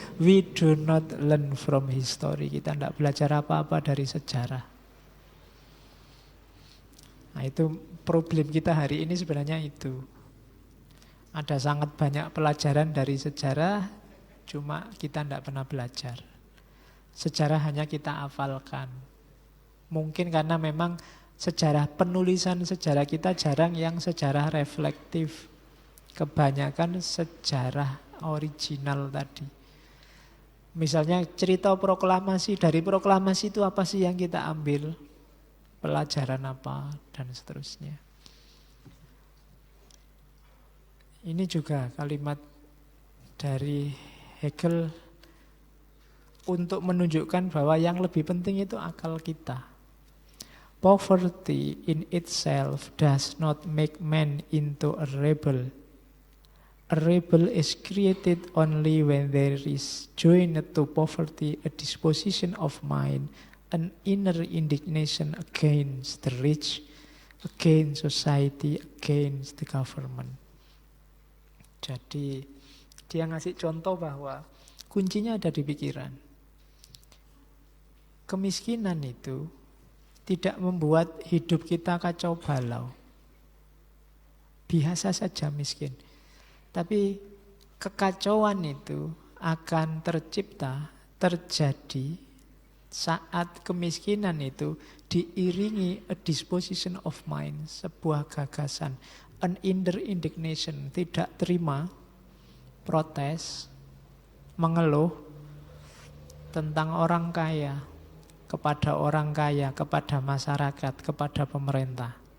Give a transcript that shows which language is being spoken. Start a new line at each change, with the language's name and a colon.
English: We do not learn from history.
Indonesian: Kita ndak belajar apa-apa dari sejarah. Nah, itu problem kita hari ini sebenarnya itu. Ada sangat banyak pelajaran dari sejarah, cuma kita ndak pernah belajar. Sejarah hanya kita hafalkan. Mungkin karena memang sejarah penulisan sejarah kita jarang yang sejarah reflektif. Kebanyakan sejarah original tadi. Misalnya cerita proklamasi, dari proklamasi itu apa sih yang kita ambil? Pelajaran apa dan seterusnya. Ini juga kalimat dari Hegel untuk menunjukkan bahwa yang lebih penting itu akal kita.
English: Poverty in itself does not make man into a rebel. A rebel is created only when there is joined to poverty a disposition of mind, an inner indignation against the rich, against society, against the government.
Indonesian: Jadi dia ngasih contoh bahwa kuncinya ada di pikiran. Kemiskinan itu tidak membuat hidup kita kacau balau. Biasa saja miskin. Tapi kekacauan itu akan tercipta, terjadi saat kemiskinan itu diiringi
English: a disposition of mind,
Indonesian: sebuah gagasan,
English: an inner indignation,
Indonesian: tidak terima, protes, mengeluh tentang orang kaya, kepada masyarakat, kepada pemerintah.